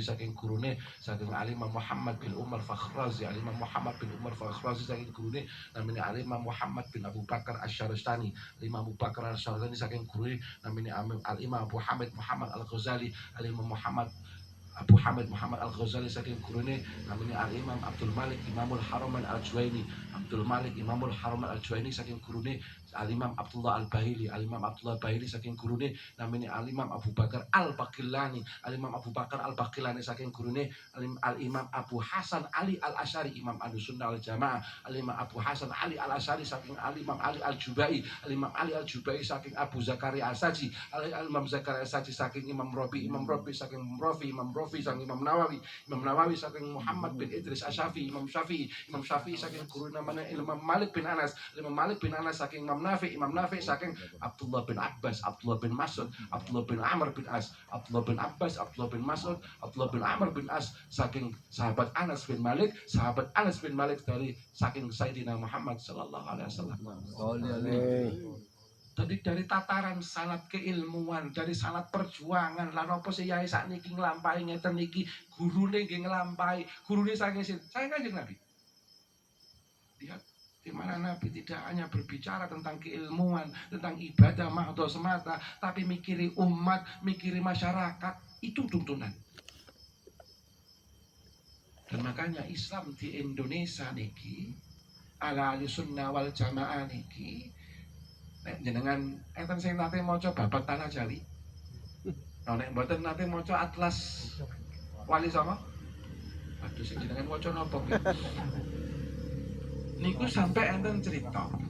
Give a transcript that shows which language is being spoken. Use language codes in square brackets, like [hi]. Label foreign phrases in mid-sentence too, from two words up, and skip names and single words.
[jv] saking gurune saking Al-Imam Muhammad bin Umar Fakhrazi, saking gurune namanya Al-Imam Muhammad bin Abu Bakar Asy-Syaristani, Imam Abu Bakar Asy-Syaristani saking gurune namanya Al-Imam Abu Hamid Muhammad Al-Ghazali, Al-Imam Abu Hamid Muhammad Al-Ghazali saking gurune namanya Al-Imam Abdul Malik Imamul Haramain Al-Juwaini, saking gurune Al-Imam Abdullah Al-Bahili, saking gurune namanya Al-Imam Abu Bakar Al-Baqillani, saking gurune Al-Imam Abu Hasan Ali Al-Asy'ari, Imam Ahlussunnah wal Jamaah, Al-Imam Abu Hasan Ali Al-Asy'ari saking Al-Imam Ali Al-Jubai, saking Abu Zakaria As-Saji, Al-Imam Zakaria As-Saji saking Imam Rabi saking Imam Rafi saking Imam Nawawi saking Muhammad bin Idris Asy-Syafi'i, Imam Syafi'i saking guru namanya Imam Malik bin Anas saking Imam Nafi saking Abdullah bin Abbas, Abdullah bin Mas'ud, Abdullah bin Amr bin As, Abdullah bin Abbas, Abdullah bin Mas'ud, Abdullah bin Amr bin As saking sahabat Anas bin Malik dari saking Sayyidina Muhammad sallallahu alaihi wasallam. [id] Dari tataran sanad keilmuan, dari sanad perjuangan, [jv] lan apa sih yai sakniki nglampahi ngeten niki, gurune nggih nglampahi, gurune saking saya Kanjeng Nabi. [id] Lihat di mana Nabi tidak hanya berbicara tentang keilmuan, tentang ibadah mahdo semata, tapi [jv] mikiri umat, mikiri masyarakat, [id] itu tuntunan. Dan makanya [jv] Islam di Indonesia niki, ala Ahlussunnah wal Jamaah niki, jenengan enten sing nate maca babat Tanah Jawi. Nek mboten nate maca Atlas Wali Songo. Aduh sing jenengan maca napa nggih? Niku sampai enten cerita.